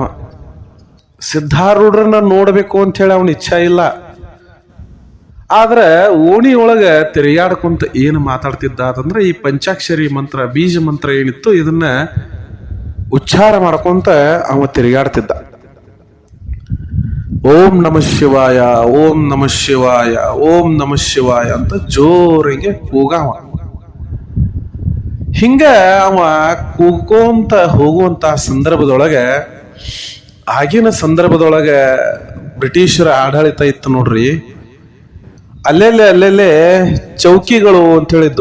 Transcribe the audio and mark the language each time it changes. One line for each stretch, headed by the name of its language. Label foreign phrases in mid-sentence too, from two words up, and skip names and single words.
Kannada: ಸಿದ್ಧಾರೂಢರನ್ನ ನೋಡ್ಬೇಕು ಅಂತ ಹೇಳಿ ಅವನ ಇಚ್ಛಾ ಇಲ್ಲ. ಆದ್ರೆ ಓಣಿ ಒಳಗೆ ತಿರುಗಾಡ್ಕೊಂತ ಏನು ಮಾತಾಡ್ತಿದ್ದ ಅಂತಂದ್ರೆ ಈ ಪಂಚಾಕ್ಷರಿ ಮಂತ್ರ, ಬೀಜ ಮಂತ್ರ ಏನಿತ್ತು ಇದನ್ನ ಉಚ್ಚಾರ ಮಾಡ್ಕೊಂತ ಅವ ತಿರುಗಾಡ್ತಿದ್ದ.
Sanskrit: ಓಂ ನಮಃ ಶಿವಾಯ, ಓಂ ನಮಃ ಶಿವಾಯ, ಓಂ ನಮಃ ಶಿವಾಯ
Kannada: ಅಂತ ಜೋರಿಗೆ ಕೂಗಾವ. ಹಿಂಗ ಅವ ಕೂಗ್ಕೊಂತ ಹೋಗುವಂತ ಸಂದರ್ಭದೊಳಗೆ, ಆಗಿನ ಸಂದರ್ಭದೊಳಗೆ ಬ್ರಿಟಿಷರ ಆಡಳಿತ ಇತ್ತು ನೋಡ್ರಿ. ಅಲ್ಲೆಲ್ಲೇ ಚೌಕಿಗಳು ಅಂತ ಹೇಳಿದ್ದು.